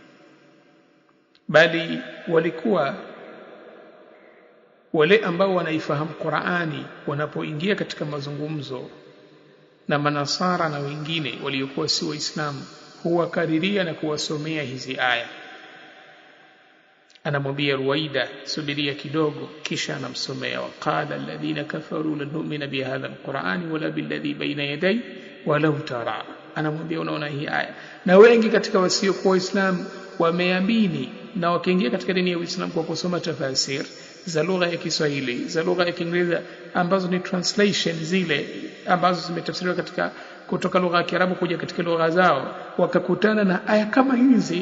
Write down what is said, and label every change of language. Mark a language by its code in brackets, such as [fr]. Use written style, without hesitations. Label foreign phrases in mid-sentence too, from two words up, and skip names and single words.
[sw] Bali walikuwa wale ambao wanaifahamu Qur'ani wanapoingia katika mazungumzo na manasara na wengine waliokuwa si waislamu, huwakariria na kuwasomea hizi aya. Anamwambia Ruwaida, subiria kidogo, kisha anamsomea, [ar] وقال الذين كفروا لن نؤمن بهذا القرآن ولا بالذي بين يديه ولو ترى. [sw] Anamwambia unaona hii aya, na wengi katika wasiokuwa waislamu wameamini na wakaingia katika dini ya Uislamu kwa kusoma tafasir za lugha ya Kiswahili, za lugha ya Kiingereza, ambazo ni translation zile ambazo zimetafsiriwa kutoka lugha ya Kiarabu kuja katika lugha zao, wakakutana na aya kama hizi.